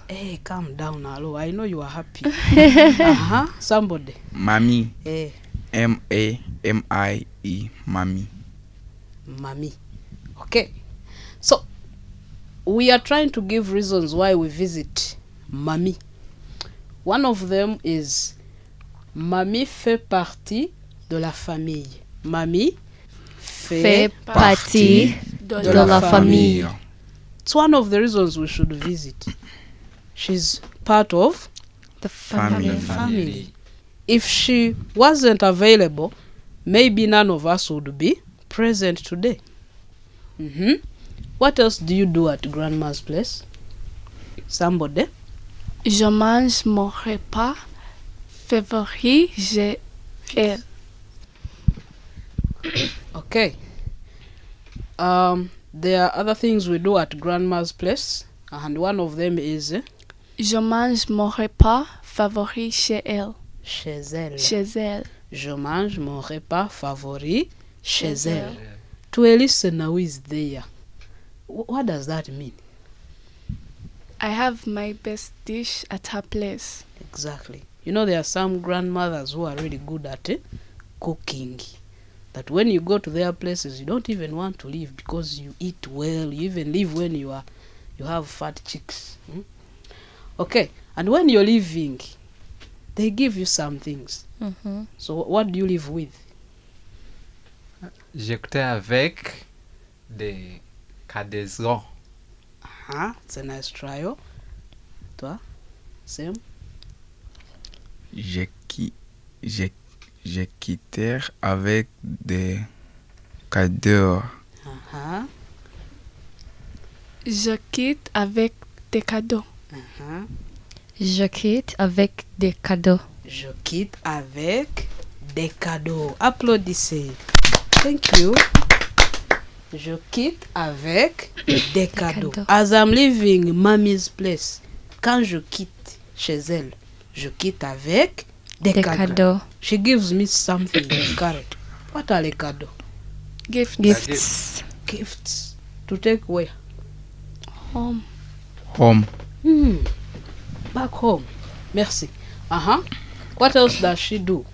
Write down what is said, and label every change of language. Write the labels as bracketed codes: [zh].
[en] Hey, calm down, hello. I know you are happy. Somebody. Mommy. Hey, M-A-M-I-E. Mommy. mommy. Okay. So, we are trying to give reasons why we visit mommy. One of them is [fr] mamie fait partie de la famille. Mamie fait partie de la famille. [en] It's one of the reasons we should visit. She's part of The family. If she wasn't available, maybe none of us would be present today. What else do you do at grandma's place? Somebody? [fr] Je mange mon repas favori, j'ai elle. [en] Okay. There are other things we do at grandma's place, and one of them is [fr] Je mange mon repas favori chez elle. chez elle. Chez elle. Je mange mon repas favori chez elle. [en] To a listener who is there, what does that mean? I have my best dish at her place. Exactly. You know, there are some grandmothers who are really good at cooking. That when you go to their places, you don't even want to leave because you eat well. You even leave when you have fat chicks. Okay. And when you're leaving, they give you some things. So what do you live with? [fr] J'écoutais avec des cadezons. [en] It's a nice trio. [fr] Toi? [en] Same? [fr] J'ai quitté avec des cadeaux. Je quitte avec des cadeaux. Je quitte avec des cadeaux. Je quitte avec des cadeaux. Applaudissez. [en] Thank you. [fr] Je quitte avec des cadeaux. [en] As I'm leaving mommy's place, [fr] quand je quitte chez elle, je quitte avec des cadeaux. [en] She gives me something to carry. What are [fr] les cadeaux? [en] Gifts. Gifts. To take where? Home. Home. Back home. [fr] Merci. [en] What else does she do?